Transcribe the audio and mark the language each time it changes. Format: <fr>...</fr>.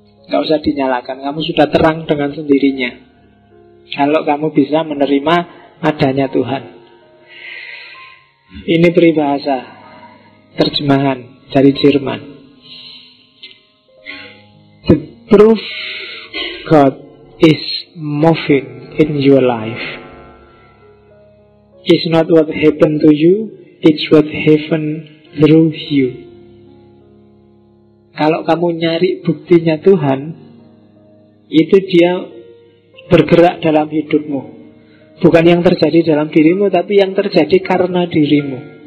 <id>Gak usah dinyalakan, kamu sudah terang dengan sendirinya. Kalau kamu bisa menerima adanya Tuhan. Ini peribahasa terjemahan dari Jerman.</id> <en>The proof God is moving in your life is not what happened to you, it's what happened through you.</en> <id>Kalau kamu nyari buktinya Tuhan, itu dia bergerak dalam hidupmu. Bukan yang terjadi dalam dirimu, tapi yang terjadi karena dirimu.</id>